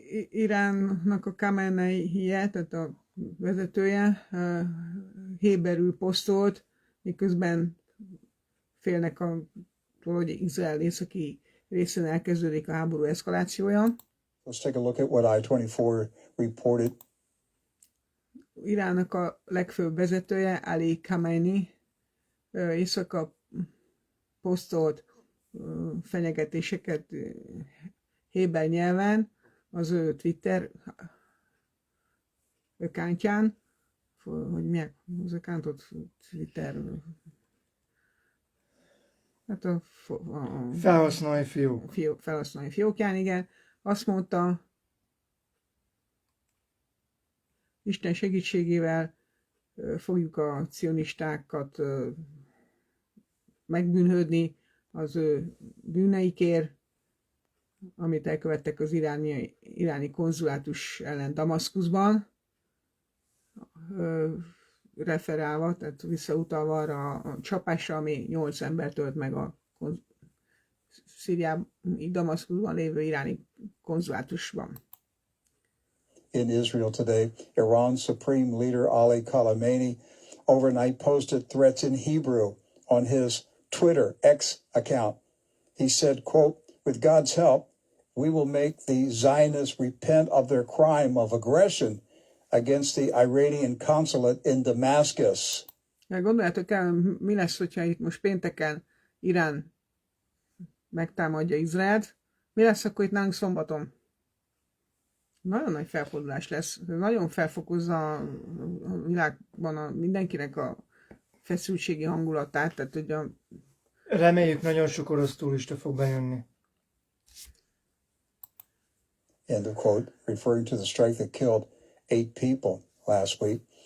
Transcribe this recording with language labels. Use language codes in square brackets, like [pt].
[hu] Iránnak a Khamenei-je, tehát a vezetője héberül posztolt, miközben félnek hogy Izrael északi részén elkezdődik a háború eszkalációja. [en] Let's take a look at what I-24 reported. [hu] Iránnak a legfőbb vezetője, Ali Khamenei, éjszaka posztolt fenyegetéseket héber nyelven az ő Twitter accountján, hogy milyen az accountot Twitter Hát a felhasználói fiók. felhasználói fiókján, igen. Azt mondta, Isten segítségével fogjuk a cionistákat megbűnhődni az ő bűneikért, amit elkövettek az iráni konzulátus ellen Damaszkuszban, referálva, tehát visszautalva arra a csapásra, ami 8 embert ölt meg a Szíriában, Damaszkuszban lévő iráni konzulátusban. [en] In Israel today, Iran's supreme leader Ali Khamenei overnight posted threats in Hebrew on his Twitter X account. He said, quote, "With God's help, we will make the Zionists repent of their crime of aggression against the Iranian consulate in Damascus." [hu] Gondoljátok el, mi lesz, hogyha itt most pénteken Irán megtámadja Izraelt? Mi lesz akkor itt nálunk szombaton? Nagyon nagy felfordulás lesz. Nagyon felfokozza a világban mindenkinek a feszültségi hangulatát. Tehát, hogy Reméljük, nagyon sok orosz turista fog bejönni. [en] End of quote, referring to the strike that killed 8 people last week.